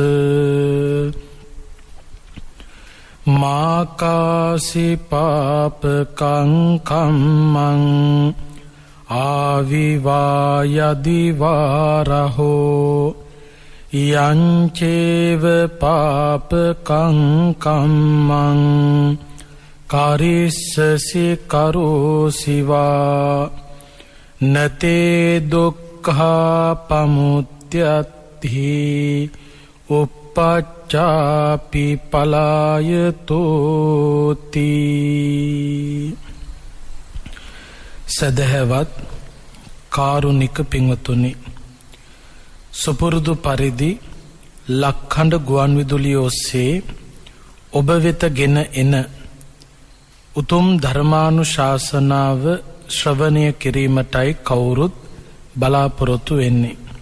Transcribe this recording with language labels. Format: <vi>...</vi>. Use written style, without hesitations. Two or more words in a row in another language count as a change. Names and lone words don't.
<pi>මාකාසි පාපකං කම්මං ආවිවායදිවාරහෝ යංචේව පාපකං කම්මං කාරිස්සසි කරෝසිවා නතේ දුක්ඛා පමුත්‍යත්ති උපච්චාපි පලායතෝති.</pi> <si>සදහවත් කාරුණික පින්වතුනි, සුපුරුදු පරිදි ලක්හඬ ගුවන් විදුලිය ඔස්සේ ඔබ වෙත ගෙන එන උතුම් ධර්මානුශාසනාව ශ්‍රවණය කිරීමටයි කවුරුත් බලාපොරොත්තු වෙන්නේ.</si>